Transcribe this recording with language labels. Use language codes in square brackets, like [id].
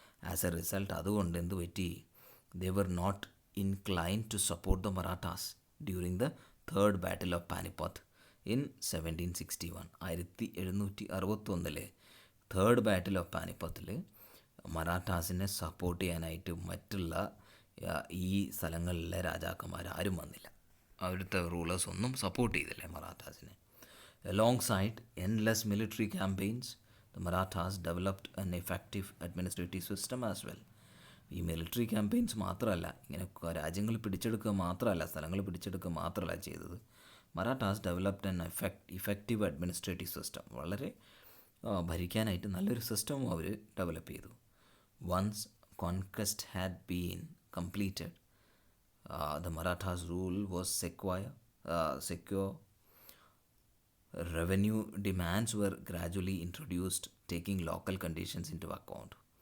[en] as a result [ml] അതുകൊണ്ട് എന്ത് പറ്റി? [en] They were not inclined to support the Marathas during the third battle of Panipat in 1761. [ml] 1761 third battle of പാനിപ്പത്തിൽ മറാഠാസിനെ support ചെയ്യാനായിട്ട് മറ്റുള്ള ഈ സ്ഥലങ്ങളിലെ രാജാക്കന്മാർ ആരും വന്നില്ല. അവിടുത്തെ റൂളേഴ്സ് ഒന്നും സപ്പോർട്ട് ചെയ്തില്ല മറാഠാസിനെ. [en] Alongside endless military campaigns, the Marathas developed an effective administrative system as well. [ml] ഈ മിലിറ്ററി ക്യാമ്പയിൻസ് മാത്രമല്ല, ഇങ്ങനെ രാജ്യങ്ങൾ പിടിച്ചെടുക്കുക മാത്രമല്ല, സ്ഥലങ്ങൾ പിടിച്ചെടുക്കുക മാത്രമല്ല ചെയ്തത്. [en] Marathas developed an effective administrative system. [ml] വളരെ ഭരിക്കാനായിട്ട് നല്ലൊരു സിസ്റ്റവും അവർ ഡെവലപ്പ് ചെയ്തു. [en] Once conquest had been completed, the Marathas' rule was secure. Revenue demands were gradually introduced, taking local conditions into account.